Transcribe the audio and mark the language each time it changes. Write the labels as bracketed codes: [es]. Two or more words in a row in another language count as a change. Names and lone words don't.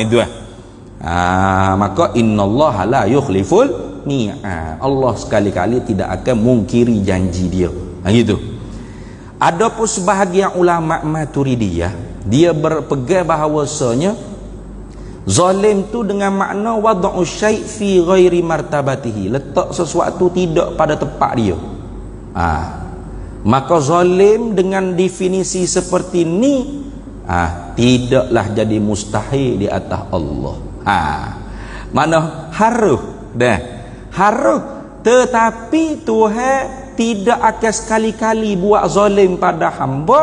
[ms] Itu maka [ar] إن الله لا يخلف الميعاد. [ms] Allah sekali-kali tidak akan mungkiri janji dia. Gitu. Adapun sebahagian ulama Maturidiyah, dia berpegang bahawasanya zalim tu dengan makna [ar] وضع شيء في غير مرتبته, [ms] letak sesuatu tidak pada tempat dia. Maka zalim dengan definisi seperti ni tidaklah jadi mustahil di atas Allah. Mana haruh tetapi Tuhan tidak akan sekali-kali buat zalim pada hamba.